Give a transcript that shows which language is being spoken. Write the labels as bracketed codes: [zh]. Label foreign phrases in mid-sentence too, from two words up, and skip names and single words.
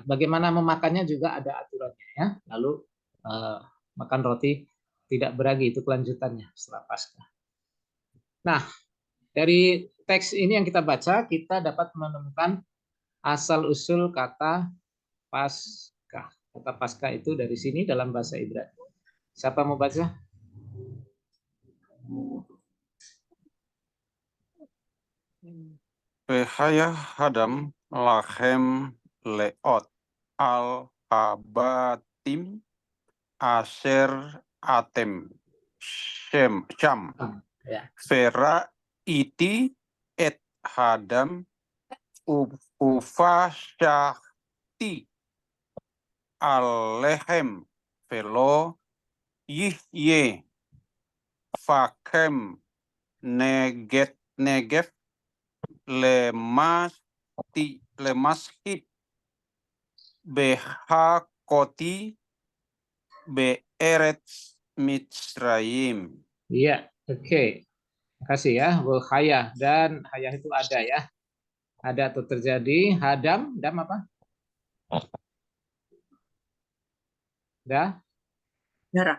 [id] Bagaimana memakannya juga ada aturannya ya. Lalu makan roti tidak beragi, itu kelanjutannya setelah Paskah. Nah, dari teks ini yang kita baca, kita dapat menemukan asal-usul kata Paskah. Kata Paskah itu dari sini dalam bahasa Ibrani. Siapa mau baca? [he] והיה הדם לכם לאות על הבתים אשר אתם שם [id] Ya. [he] וראיתי את הדם ופסחתי עליכם ולא יהיה בכם נגף למשחית בהכותי בארץ מצרים. [id] Iya, oke. Makasih ya, Hayah. Dan hayah itu ada ya. Ada atau terjadi. Hadam, dam apa? Dah, Darah.